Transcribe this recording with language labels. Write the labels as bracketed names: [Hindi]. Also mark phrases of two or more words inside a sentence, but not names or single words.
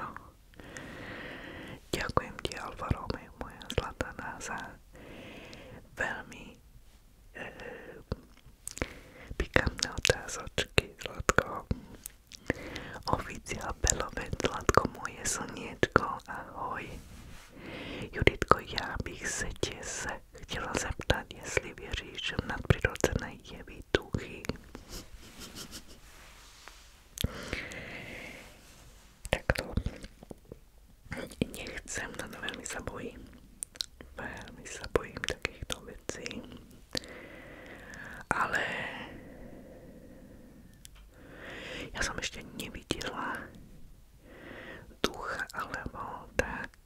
[Slovak] Ďakujem ti, Alfa Romeo, moja zlatá, za veľmi pikantné otázočky, zlatko. Oficiál Beloved, zlatko, moje slniečko, ahoj. Juditko, [Czech] ja bych se chtěla zeptat, jestli věříš v nadprirodzené jevy, duchy. [Slovak] Takto. Nechcem, no veľmi sa bojím. Veľmi sa bojím takýchto vecí. Ale ja som ešte nevidela ducha alebo tak.